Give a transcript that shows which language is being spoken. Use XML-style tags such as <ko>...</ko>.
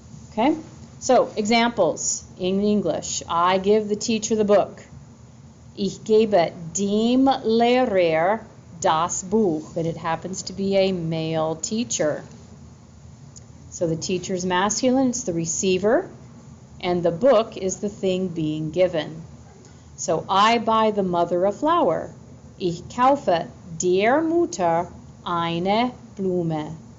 <en>Okay? So examples in English. I give the teacher the book.</en> <de>Ich gebe dem Lehrer das Buch.</de> <en>And it happens to be a male teacher. So the teacher's masculine, it's the receiver. And the book is the thing being given. So I buy the mother a flower.</en> <de>Ich kaufe der Mutter eine Blume.</de>